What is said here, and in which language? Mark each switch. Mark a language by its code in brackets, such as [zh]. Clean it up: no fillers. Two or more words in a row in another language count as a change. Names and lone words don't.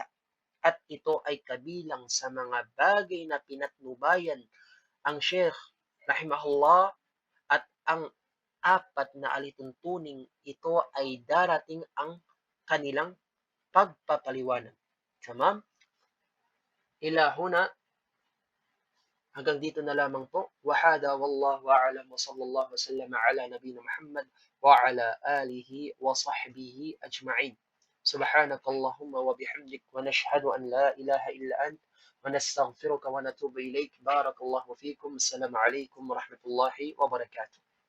[tl] At ito ay kabilang sa mga bagay na pinatnubayan ang Sheikh rahimahullah at ang apat na alituntuning ito ay darating ang kanilang pagpapaliwanag. Tamam? [ar] إلى هنا, [tl] hanggang dito na lamang po. [ar] هذا والله أعلم وصلى الله وسلم على نبينا محمد وعلى آله وصحبه أجمعين. سبحانك اللهم وبحمدك ونشهد أن لا إله إلا أنت ونستغفرك ونتوب إليك. بارك الله فيكم. السلام عليكم ورحمة الله وبركاته.